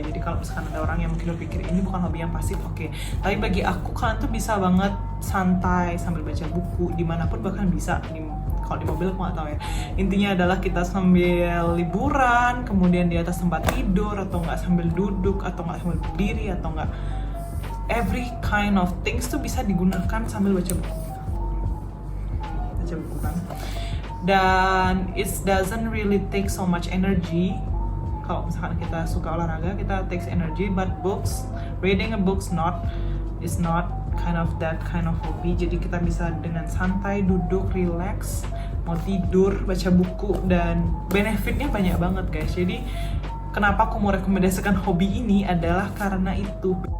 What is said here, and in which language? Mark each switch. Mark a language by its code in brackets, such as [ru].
[id] Jadi kalau misalkan ada orang yang mungkin berpikir ini bukan hobi yang pasif, oke. Tapi bagi aku, kalian tuh bisa banget santai sambil baca buku dimanapun, bahkan bisa kalau di mobil aku nggak tahu ya. Intinya adalah kita sambil liburan, kemudian di atas tempat tidur, atau nggak sambil duduk, atau nggak sambil berdiri, atau nggak, [en] every kind of things [id] tuh bisa digunakan sambil baca buku. Kan. [en] Dan it doesn't really take so much energy. [id] Kalau misalkan kita suka olahraga, kita [en] takes energy, but reading a books is not kind of that kind of hobby. [id] Jadi kita bisa dengan santai duduk, relax, mau tidur, baca buku, dan benefitnya banyak banget guys. Jadi kenapa aku mau rekomendasikan hobi ini adalah karena itu.